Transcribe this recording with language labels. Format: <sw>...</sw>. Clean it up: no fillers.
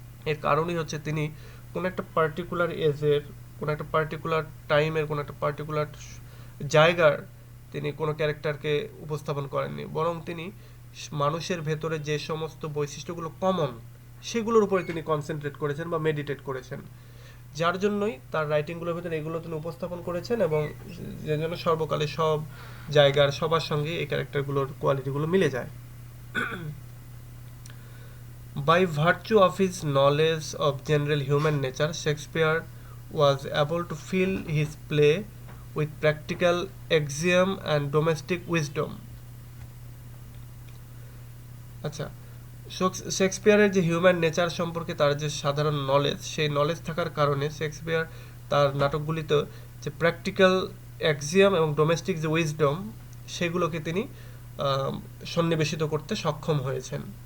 <bn>এর কারণই হচ্ছে তিনি কোনো একটা পার্টিকুলার এজের, কোনো একটা পার্টিকুলার টাইমের, কোনো একটা পার্টিকুলার জায়গার তিনি কোনো ক্যারেক্টারকে উপস্থাপন করেননি, বরং তিনি মানুষের ভেতরে যে সমস্ত বৈশিষ্ট্যগুলো কমন, সেগুলোর উপরে তিনি কনসেন্ট্রেট করেছেন বা মেডিটেট করেছেন, যার জন্যই তার রাইটিংগুলোর ভেতরে এগুলো তিনি উপস্থাপন করেছেন, এবং যে জন্য সর্বকালে সব জায়গার সবার সঙ্গে এই ক্যারেক্টারগুলোর কোয়ালিটিগুলো মিলে যায়।</bn> <en>By virtue of his knowledge of general human nature, Shakespeare was able to fill his play with practical axiom and domestic wisdom.</en> <bn>আচ্ছা, শেক্সপিয়ারের যে হিউম্যান নেচার সম্পর্কে তার যে সাধারণ নলেজ, সেই নলেজ থাকার কারণে শেক্সপিয়ার তার নাটকগুলিতে যে প্র্যাকটিক্যাল অ্যাক্সিয়াম এবং ডোমেস্টিক যে উইজডম, সেগুলোকে তিনি সন্নিবেশিত করতে সক্ষম হয়েছেন।</bn>